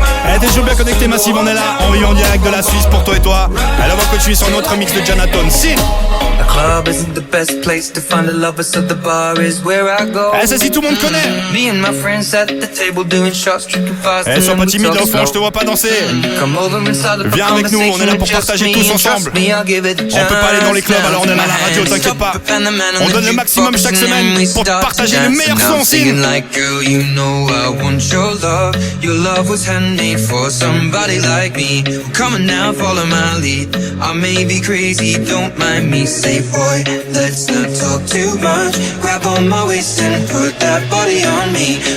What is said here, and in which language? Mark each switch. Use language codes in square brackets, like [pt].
[fr] Elle était toujours bien connectée, Massive, on est là, on vit en direct de la Suisse pour toi et toi. Elle va continuer sur notre mix de Jonathan Sin. [en] The club isn't the best place to find a lover, so the bar is where I go. [fr] Eh, ça si tout le monde connaît. [en] Me and my friends at the table doing shots, drinking fast. [fr] Eh, sois pas timide là au fond, je te vois pas danser. Viens avec nous, on est là pour partager tous ensemble. On peut pas aller dans les clubs, alors on est là à la radio, t'inquiète pas. On donne le maximum chaque semaine pour partager le meilleur son, Sin. [en] Like, girl, you know I want your love. Your love was handmade for somebody like me. Come on now, follow my lead. I may be crazy, don't mind me. Say, boy, let's not talk too much. Grab on my waist and put that body on me.